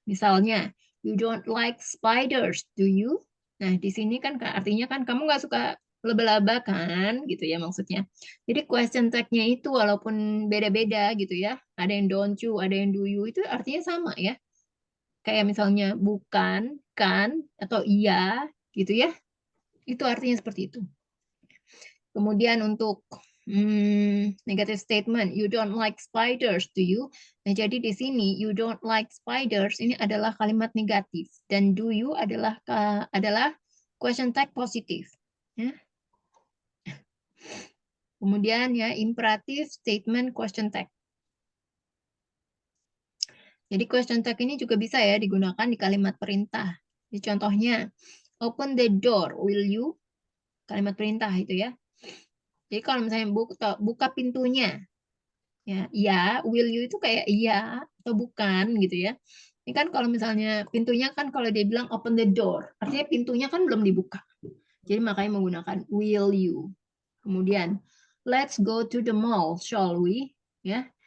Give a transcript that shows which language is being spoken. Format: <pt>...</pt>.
<id>Misalnya,</id> <en>you don't like spiders, do you?</en> <id>Nah, di sini kan artinya kan kamu nggak suka laba-laba kan, gitu ya maksudnya. Jadi question tag-nya itu walaupun beda-beda gitu ya, ada yang</id> <en>don't you,</en> <id>ada yang</id> <en>do you,</en> <id>itu artinya sama ya. Kayak misalnya bukan, kan, atau iya, gitu ya. Itu artinya seperti itu. Kemudian untuk</id> <en>negative statement, you don't like spiders, do you?</en> <id>Nah, jadi di sini</id> <en>you don't like spiders</en> <id>ini adalah kalimat negatif dan</id> <en>do you</en> <id>adalah question tag positif. Ya. Kemudian ya imperative statement question tag. Jadi question tag ini juga bisa ya digunakan di kalimat perintah. Jadi contohnya,</id> <en>open the door, will you?</en> <id>Kalimat perintah itu ya. Jadi kalau misalnya buka pintunya, ya,</id> <en>will you</en> <id>itu kayak iya atau bukan gitu ya. Ini kan kalau misalnya pintunya kan kalau dia bilang</id> <en>open the door,</en> <id>artinya pintunya kan belum dibuka. Jadi makanya menggunakan</id> <en>will you.</en> <id>Kemudian,</id> <en>let's go to the mall, shall we?</en> <id>Ya.</id>